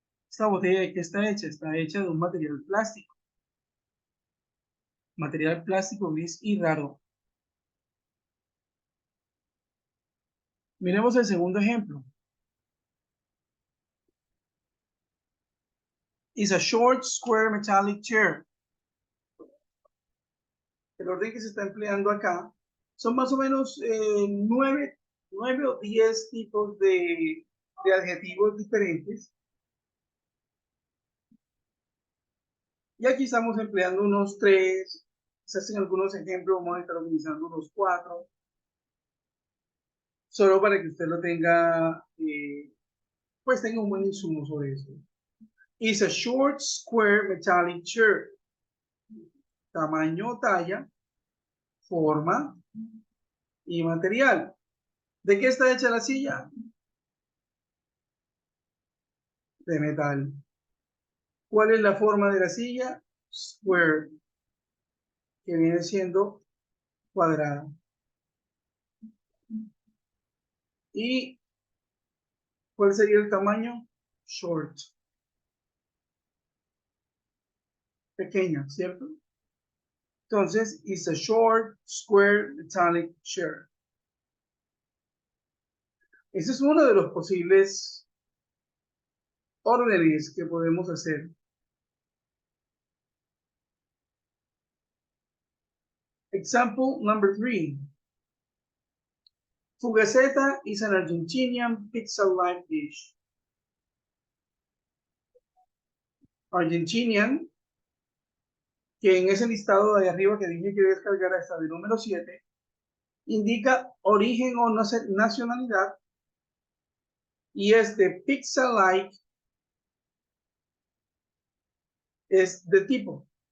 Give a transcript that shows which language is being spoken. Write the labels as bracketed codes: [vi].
[es] Esta botella, ¿de qué está hecha? Está hecha de un material plástico gris y raro. Miremos el segundo ejemplo. [en] Is a short, square, metallic chair. [es] El orden que se está empleando acá son más o menos 9 o 10 tipos de adjetivos diferentes. Y aquí estamos empleando unos 3, quizás en algunos ejemplos vamos a estar utilizando unos 4, solo para que usted lo tenga, pues tenga un buen insumo sobre eso. [en] Is a short, square, metallic chair. [es] Tamaño, talla, forma y material. ¿De qué está hecha la silla? De metal. ¿Cuál es la forma de la silla? Square, que viene siendo cuadrada. ¿Y cuál sería el tamaño? Short, pequeña, ¿cierto? Entonces, [en] it's a short, square, metallic chair. [es] Ese es uno de los posibles órdenes que podemos hacer. [en] Example number 3. Fugaceta is an Argentinian pizza-like dish. [es] Argentinian, que en ese listado de arriba que dije que descargar hasta el número 7, indica origen o nacionalidad, y este pizza-like es de tipo.